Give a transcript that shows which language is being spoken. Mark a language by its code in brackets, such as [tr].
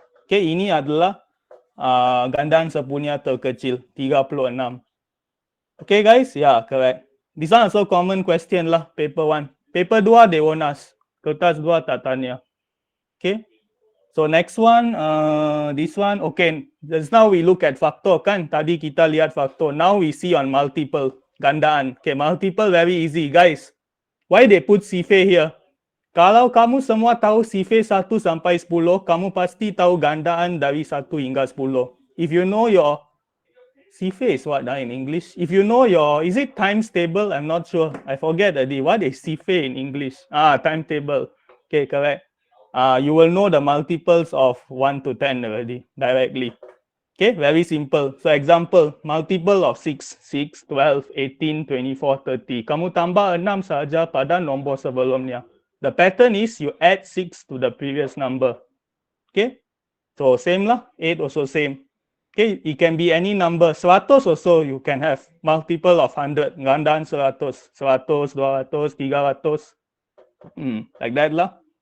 [ms] Okay, ini adalah gandaan sepunya terkecil, 36. [en] Okay guys, yeah, correct. This one also common question lah, paper 1. Paper 2, they won't ask. [ms] Kertas 2 tak tanya. [en] Okay, so next one, this one, okay. Just now we look at faktor kan, [ms] tadi kita lihat faktor. [en] Now we see on multiple, gandaan. Okay, multiple very easy, guys. Why they put CFA here? [ms] Kalau kamu semua tahu CFA 1 sampai 10, kamu pasti tahu gandaan dari 1 hingga 10. [en] If you know your CFA is what in English? If you know your, is it times table? I'm not sure. I forget already. What is CFA in English? Timetable. Okay, correct. You will know the multiples of 1 to 10 already, directly. Okay, very simple. So example, multiple of 6, 6, 12, 18, 24, 30. [ms] Kamu tambah 6 saja pada nombor sebelumnya. [en] The pattern is you add 6 to the previous number. Okay, so same lah, 8 also same. Okay, it can be any number. 100 also you can have multiple of 100. [ms] Gandaan 100, 100, 200, 300. [en] Like that lah.